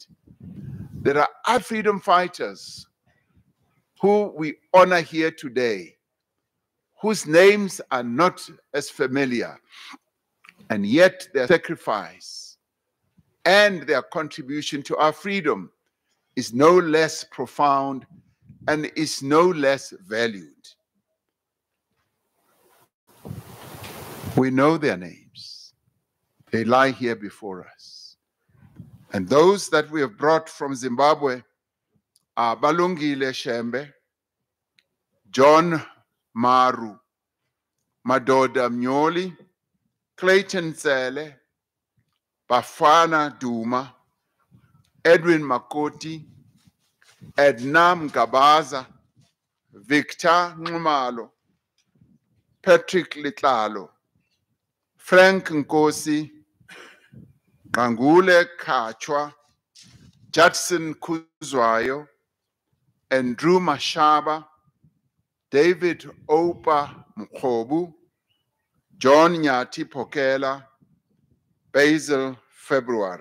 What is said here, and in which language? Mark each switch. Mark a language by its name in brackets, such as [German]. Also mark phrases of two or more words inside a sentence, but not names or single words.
[English] There are other freedom fighters who we honor here today, whose names are not as familiar, and yet their sacrifice and their contribution to our freedom is no less profound and is no less valued. We know their names. They lie here before us. And those that we have brought from Zimbabwe are Balungile Shembe, John Maru, Madoda Mnyoli, Clayton Zele, Bafana Duma, Edwin Makoti, Ednam Gabaza, Victor Nxumalo, Patrick Litlalo, Frank Nkosi, Ngangule Kachwa, Judson Kuzwayo, Andrew Mashaba, David Opa Mkhobu, John Nyati Pokela, Basil February.